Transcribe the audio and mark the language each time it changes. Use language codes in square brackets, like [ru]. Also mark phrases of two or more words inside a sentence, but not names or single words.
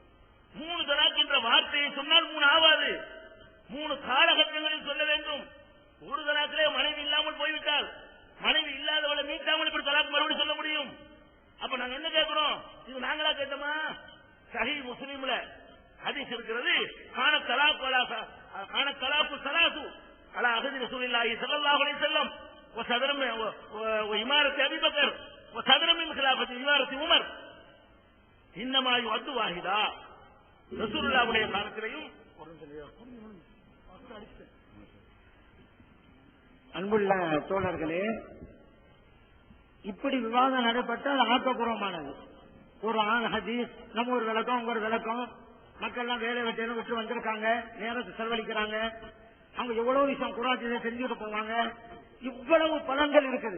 [ta] 3 தலாக் என்ற வார்த்தையை சொன்னால் 3 ஆகாது, 3 காலகட்டங்களில் சொல்ல வேண்டும். ஒரு தலாக்கிலே மனைவி இல்லாமல் போய்விட்டால் மனைவி இல்லாதவளை மீட்டாமல் இப்படி தலாக் மறுபடியும் சொல்ல முடியும். அப்ப நாங்க என்ன கேட்கிறோம்? இது நாங்களா கேட்டோமா? சஹீஹ் முஸ்லிம்ல ஹதீஸ் இருக்கிறது, [ar] كان الطلاق ثلاث, على عهد رسول الله صلى الله عليه وسلم وإمارة أبي بكر وصدر من خلافة إمارة عمر إنما يعد واحدا رسول الله [ta] உடைய காலத்திலேயும். அன்புள்ள தோழர்களே, இப்படி விவாதம் நடைபெற்றால் ஆக்கப்பூர்வமானது. ஒரு ஹதீஸ் நம்ம ஒரு விளக்கம் உங்க ஒரு விளக்கம், மக்கள் எல்லாம் வேலை வெட்டியும் விட்டு வந்திருக்காங்க, நேரத்தை செலவழிக்கிறாங்க, அவங்க எவ்வளவு விஷயம் குரான் செஞ்சுட்டு போவாங்க, இவ்வளவு பலன்கள் இருக்குது.